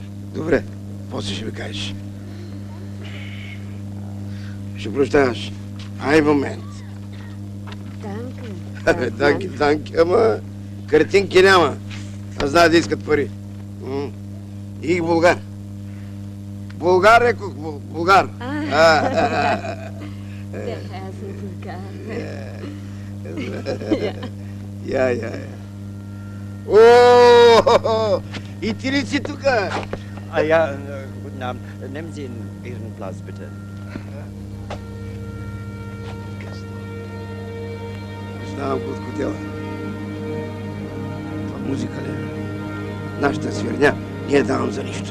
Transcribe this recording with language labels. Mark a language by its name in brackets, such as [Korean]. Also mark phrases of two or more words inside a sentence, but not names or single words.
[Bulgarian] Добре, после ще ми кажеш. Ще прощаваш. Ай, момент. Данке. Данке, ама картинки няма. Аз знае да искат пари. И Булгар. Булгар, рекох, Булгар. [German] Der Herr ist Bulgar. [Bulgarian] Я. О, и ти ли си тука? [German] Ja, guten Abend. Nehmen Sie Ihren Platz, bitte. [Bulgarian] Знам какво хотела. Това музика ли? Нашата свирня не я давам за нищо.